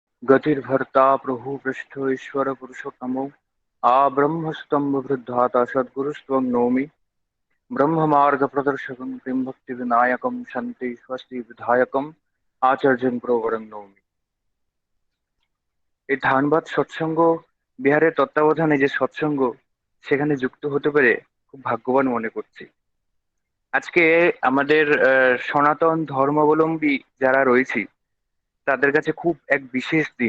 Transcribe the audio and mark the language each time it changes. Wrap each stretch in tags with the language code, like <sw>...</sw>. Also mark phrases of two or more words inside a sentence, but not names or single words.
<sa>गतिर्भर्ता प्रभु पृष्ठ ईश्वर पुरुषोत्तमो आ ब्रह्मस्तंभ वृद्धाता सद्गुरुस्त्वं नौमि ब्रह्म मार्ग प्रदर्शकं किं भक्ति विनायकं शांति स्वस्ति विधायकम आचार्यं प्रवरं नौमि।</sa> <bn>এই ধানবাদ সৎসঙ্গ বিহারের তত্ত্বাবধানে যে সৎসঙ্গ, সেখানে যুক্ত হতে পেরে খুব ভাগ্যবান মনে করছি। আজকে আমাদের সনাতন ধর্মাবলম্বী যারা রয়েছি তাদের কাছে খুব এক বিশেষ দিন।</bn>